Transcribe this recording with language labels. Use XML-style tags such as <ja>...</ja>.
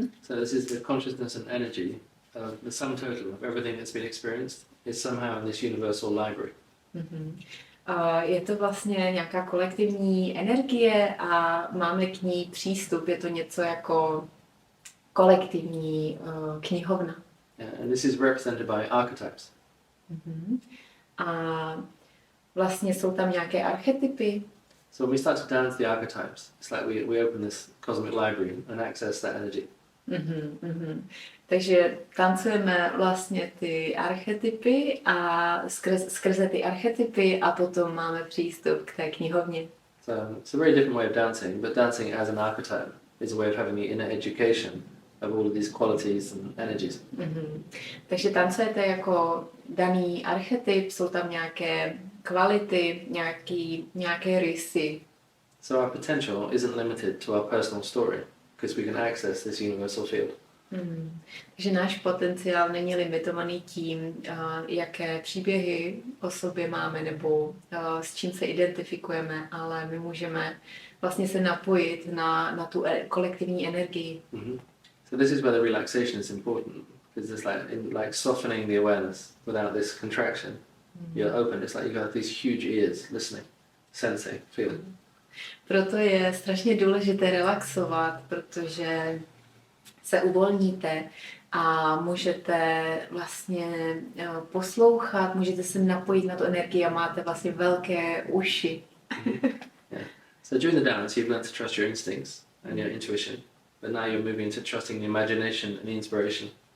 <en>So this is the consciousness and energy, the sum total of everything that's been experienced is somehow in this universal library.</en> <cs>Je to vlastně nějaká kolektivní energie a máme k ní přístup. Je to něco jako kolektivní knihovna.</cs> <en>Yeah, and this is represented by archetypes.</en> <cs>A vlastně jsou tam nějaké archetypy.</cs> <en>So when we start to dance the archetypes, it's like we open this cosmic library and access that energy.</en> <cs>Takže tancujeme vlastně ty archetypy a skrze ty archetypy a potom máme přístup k té knihovně.</cs> <en>So it's a very different way of dancing, but dancing as an archetype is a way of having the inner education of all of these qualities and energies.</en> <cs>Takže tancujete jako daný archetyp, jsou tam nějaké kvality, nějaké rysy.</cs> <en>So our potential isn't limited to our personal story, because we can access this universal field.</en> <cs>Takže náš potenciál není limitovaný tím, jaké příběhy o sobě máme nebo s čím se identifikujeme, ale my můžeme vlastně se napojit na tu kolektivní energii.</cs> <en>So this is where the relaxation is important, because it's like softening the awareness without this contraction. You're open. It's like you have these huge ears listening, sensing, feeling.</en> <cs>Proto je strašně důležité relaxovat, protože se uvolníte a můžete vlastně poslouchat, můžete se napojit na tu energii a máte vlastně velké uši.</cs> <en>Yeah. So during the dance, you've learned to trust your instincts and your intuition, but now you're moving into trusting the imagination and the inspiration.</en>